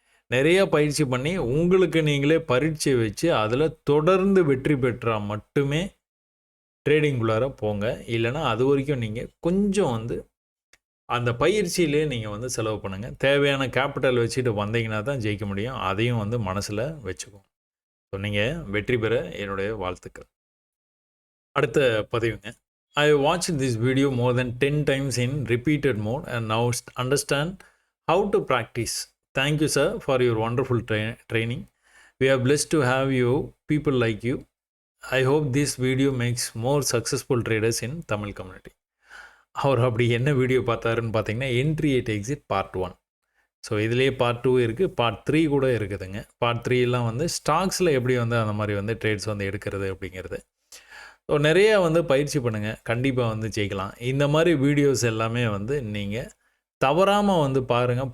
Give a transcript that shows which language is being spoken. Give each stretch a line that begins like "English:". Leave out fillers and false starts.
Tamil: நிறையா பயிற்சி பண்ணி உங்களுக்கு நீங்களே பரீட்சை வச்சு அதில் தொடர்ந்து வெற்றி பெற்றால் மட்டுமே ட்ரேடிங்குள்ளார போங்க. இல்லைனா அது வரைக்கும் நீங்கள் கொஞ்சம் வந்து அந்த பயிற்சியிலே நீங்கள் வந்து செலவு பண்ணுங்கள். தேவையான கேபிட்டல் வச்சுட்டு வந்தீங்கன்னா தான் ஜெயிக்க முடியும். அதையும் வந்து மனசில் வச்சுக்கோங்க. ஸோ நீங்கள் வெற்றி பெற என்னுடைய வாழ்த்துக்கள். அடுத்த பதிவுங்க.
English: I watch this video more then 10 times in repeated mode and now understand how to practice. Thank you sir for your wonderful training. We are blessed to have you people like you. I hope this video makes more successful traders in Tamil community.
Tamil: அவர் அப்படி என்ன video பார்த்தாருன்னு பார்த்தீங்கன்னா, entry எட் exit part 1. So இதுலேயே part 2 இருக்குது, part 3 கூட இருக்குதுங்க. Part 3 வந்து ஸ்டாக்ஸில் எப்படி வந்து அந்த மாதிரி வந்து ட்ரேட்ஸ் வந்து எடுக்கிறது அப்படிங்கிறது. ஸோ நிறையா வந்து பயிற்சி பண்ணுங்கள், கண்டிப்பாக வந்து ஜெயிக்கலாம். இந்த மாதிரி வீடியோஸ் எல்லாமே வந்து நீங்கள் தவறாமல் வந்து பாருங்கள்.